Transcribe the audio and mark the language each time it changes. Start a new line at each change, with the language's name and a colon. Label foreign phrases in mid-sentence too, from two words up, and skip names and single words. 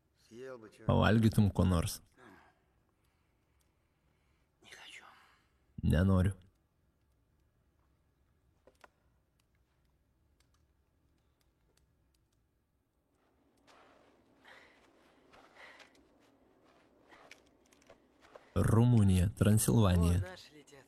Russian: Съел бы что.
Lithuanian: Pavalgytum ko nors. Nenoriu. Rumunija, Transilvanija.
Russian: Наши летят.